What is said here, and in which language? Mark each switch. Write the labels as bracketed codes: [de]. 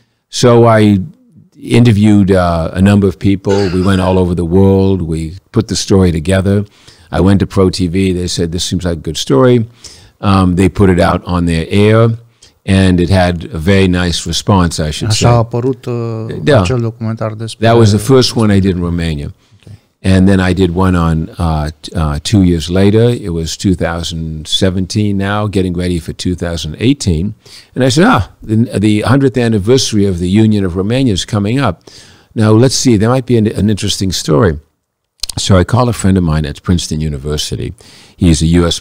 [en] So I interviewed a number of people. We went all over the world. We put the story together. I went to Pro TV. They said, this seems like a good story. They put it out on their air, and it had a very nice response, I should say. [ro] Așa a apărut acel documentar despre... [en] That was the first one I did in Romania. And then I did one on 2 years later. It was 2017 now, getting ready for 2018. And I said, the 100th anniversary of the Union of Romania is coming up. Now, let's see, there might be an interesting story. So I called a friend of mine at Princeton University. He's a U.S.